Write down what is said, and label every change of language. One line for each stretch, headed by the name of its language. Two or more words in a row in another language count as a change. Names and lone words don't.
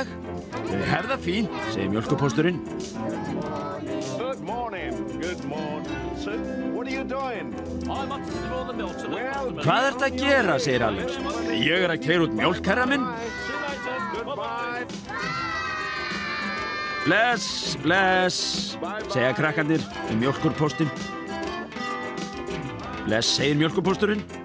Icelandic: Ég hef það fínt, segir mjólkurpósturinn.
English: Good morning. Good morning. Sir, what are you doing? I'm up to all the milk to the customers.
Icelandic: Hvað ertu að gera, segir Alex. Ég að keyra út mjólk, herra minn.
English: Goodbye.
Icelandic: Bless, bless, segja krakkarnir um mjólkurpóstinn. Bless, segir mjólkurpósturinn.